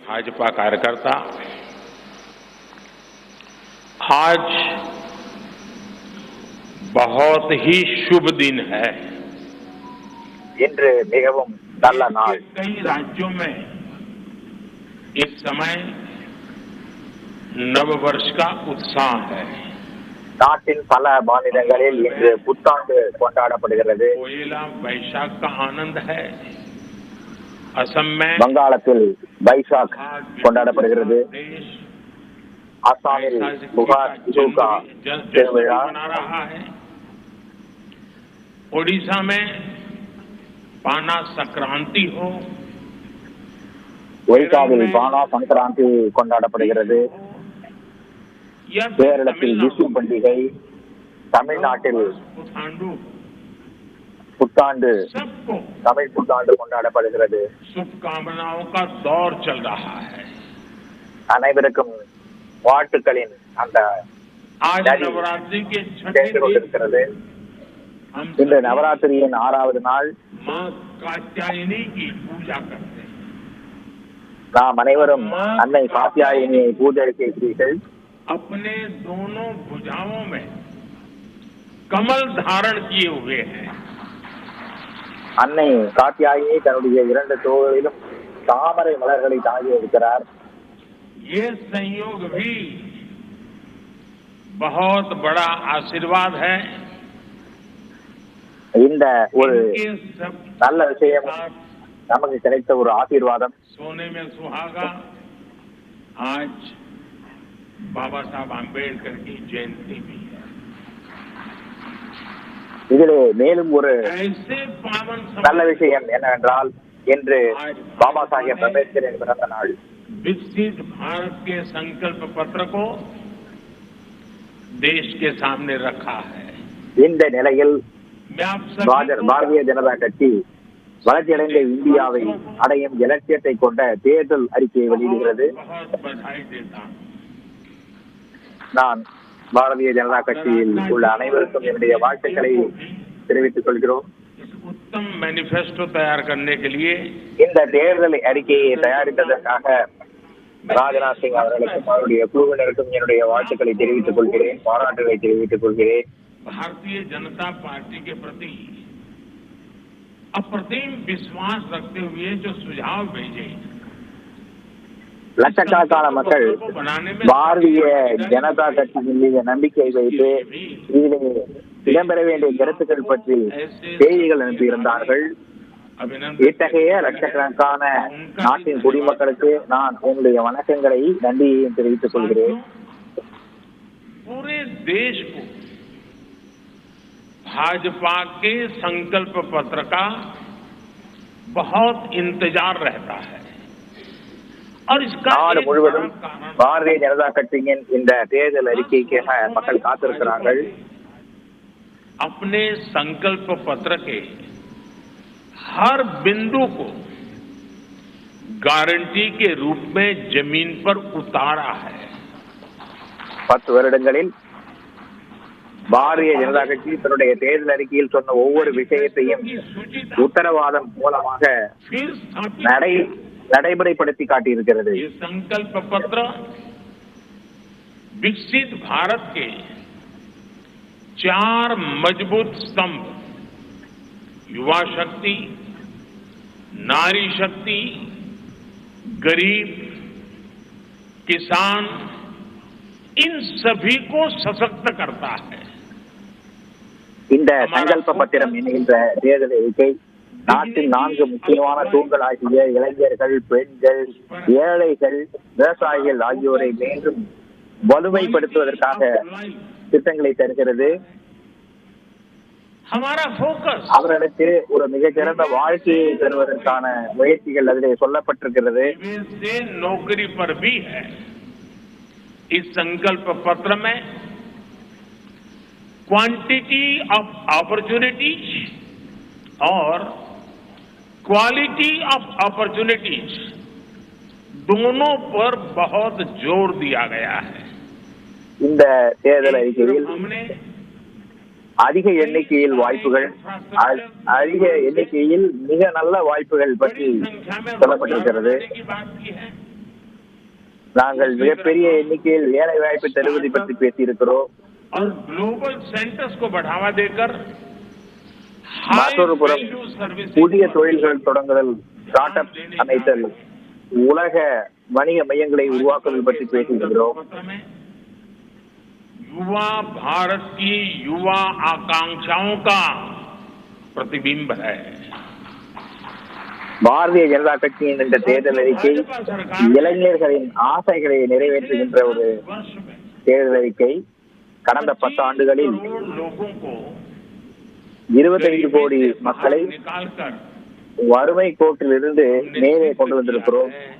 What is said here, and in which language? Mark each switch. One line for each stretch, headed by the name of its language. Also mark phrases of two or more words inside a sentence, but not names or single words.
Hindi: भाजपा कार्यकर्ता आज बहुत ही शुभ दिन है।
Tamil: இன்று மிகவும் நல்ல நாள்.
Hindi: कई राज्यों में इस समय नववर्ष का उत्साह है।
Tamil: நாட்டின் பல மாநிலங்களில் இன்று புத்தாண்டு கொண்டாடப்படுகிறது.
Hindi: पोयला वैशाख का आनंद है। असम में
Tamil: வங்காளத்தில் வைசாக் கொண்டாடப்படுகிறது. அசாமில் புகார் ஜூகா திருவிழா,
Hindi: मना रहा है। ओडिशा में पाना संक्रांति हो,
Tamil: ஒரிசாவில் பானா சங்கராந்தி கொண்டாடப்படுகிறது. கேரளத்தில் விசு பண்டிகை, தமிழ்நாட்டில் புத்தாண்டு தமிழ் புத்தாண்டு கொண்டாடப்படுகிறது.
Hindi: शुभकामनाओं का दौर चल रहा है।
Tamil: அனைவருக்கும் வாழ்த்துக்களின் அந்த
Hindi: आज नवरात्रि के
Tamil: சேர்ந்து கொண்டிருக்கிறது. இன்று நவராத்திரியின் 6வது நாள்.
Hindi: मां कात्यायनी की पूजा करते हैं।
Tamil: நாம் அனைவரும் அன்னை காத்தியாயினியை பூஜை செய்கிறீர்கள்.
Hindi: अपने दोनों भुजाओं में कमल धारण किए हुए हैं।
Tamil: அன்னை காத்தியாயினி தன்னுடைய 2 தோளிலும் தாமரை மலர்களை தாங்கி இருக்கிறார்.
Hindi: ये संयोग भी बहुत बड़ा आशीर्वाद है।
Tamil: இந்த ஒரு நல்ல விஷயம் நமக்கு கிடைத்த ஒரு ஆசீர்வாதம்.
Hindi: सोने में सुहागा आज बाबा साहब आम्बेडकर की जयंती भी है।
Tamil: இதிலே மேலும் ஒரு
Hindi: ऐसे पावन
Tamil: நல்ல விஷயம் என்னவென்றால் இன்று பாபா சாஹேப் அம்பேத்கரின் பிறந்த நாள்.
Hindi: विकसित भारत के संकल्प पत्र को देश के सामने रखा है।
Tamil: இந்த நிலையில் பாரதிய ஜனதா கட்சி வளர்ச்சியடைந்த இந்தியாவை அடையும் இலட்சியத்தை கொண்ட தேர்தல் அறிக்கையை வெளியிடுகிறது. நான் பாரதிய ஜனதா கட்சியில் உள்ள அனைவருக்கும் என்னுடைய வாழ்த்துக்களை தெரிவித்துக் கொள்கிறோம்.
Hindi: उत्तम मैनिफेस्टो तैयार करने के लिए
Tamil: இந்த தேர்தல் அறிக்கையை தயாரித்ததற்காக ராஜ்நாத் சிங் அவர்களுக்கும் அவருடைய குழுவினருக்கும் என்னுடைய வாழ்த்துக்களை தெரிவித்துக் கொள்கிறேன், பாராட்டுகளை தெரிவித்துக் கொள்கிறேன்.
Hindi: भारतीय जनता पार्टी के प्रति अप्रतिम विश्वास रखते हुए जो सुझाव भेजे,
Tamil: லட்சக்கணக்கான மக்கள் பாரதிய ஜனதா கட்சியின் மீது நம்பிக்கை வைத்து இதிலே இடம்பெற வேண்டிய கருத்துக்கள் பற்றி செய்திகள் அனுப்பியிருந்தார்கள். இத்தகைய லட்சக்கணக்கான நாட்டின் குடிமக்களுக்கு நான் என்னுடைய வணக்கங்களை நன்றியையும் தெரிவித்துக் கொள்கிறேன்.
Hindi: पूरे देश को भाजपा के संकल्प पत्र का बहुत इंतजार रहता है और इसका
Tamil: நாடு முழுவதும் பாரதிய ஜனதா கட்சியின் இந்த தேர்தல் அறிக்கைக்காக மக்கள் காத்திருக்கிறார்கள்.
Hindi: अपने संकल्प पत्र के हर बिंदु को गारंटी के रूप में जमीन पर उतारा है।
Tamil: 10 வருடங்களில் பாரதிய ஜனதா கட்சி தன்னுடைய தேர்தல் அறிக்கையில் சொன்ன ஒவ்வொரு விஷயத்தையும் உத்தரவாதம் மூலமாக நடைமுறைப்படுத்தி காட்டியிருக்கிறது.
Hindi: संकल्प पत्र विकसित भारत के 4 मजबूत स्तंभ युवा शक्ति, नारी शक्ति, गरीब, किसान, इन सभी को सशक्त करता है।
Tamil: இந்த சங்கல்ப பத்திரம் என்கின்ற தேர்தல் அறிக்கை நாட்டின் 4 முக்கியமான தூண்களாகிய இளைஞர்கள், பெண்கள், ஏழைகள், விவசாயிகள் ஆகியோரை மீண்டும் வலுமைப்படுத்துவதற்காக திட்டங்களை தருகிறது. அவர்களுக்கு ஒரு மிகச்சிறந்த வாழ்க்கையை தருவதற்கான முயற்சிகள் அதிலே சொல்லப்பட்டிருக்கிறது.
Hindi: नौकरी पर भी है। इस संकल्प पत्र में
English: quantity of opportunities
Hindi: और
English: quality of opportunities
Hindi: दोनों पर बहुत जोर दिया गया है।
Tamil: இந்த தேர்தல் அறிக்கையில் அதிக எண்ணிக்கையில் வாய்ப்புகள், அதிக எண்ணிக்கையில் மிக நல்ல வாய்ப்புகள் பற்றி சொல்லப்பட்டிருக்கிறது. நாங்கள் மிகப்பெரிய எண்ணிக்கையில் வேலை வாய்ப்பு தருவதை பற்றி பேசியிருக்கிறோம்.
Hindi: और
English: global centers
Hindi: को बढ़ावा देकर
Tamil: மற்றொரு புறம் புதிய தொழில்கள் தொடங்குதல்,
English: start up
Tamil: அமைத்தல், உலக வணிக மையங்களை உருவாக்குதல் பற்றி பேசுகிறோம்.
Hindi: युवा भारत की युवा आकांक्षाओं का प्रतिबिंब है.
Tamil: பாரதிய ஜனதா கட்சியின் இந்த தேர்தல் அறிக்கை இளைஞர்களின் ஆசைகளை நிறைவேற்றுகின்ற ஒரு தேர்தல் அறிக்கை. கடந்த 10 ஆண்டுகளில் 25 கோடி மக்களை வறுமை கோட்டில் இருந்து மேலே கொண்டு வந்திருக்கிறோம்.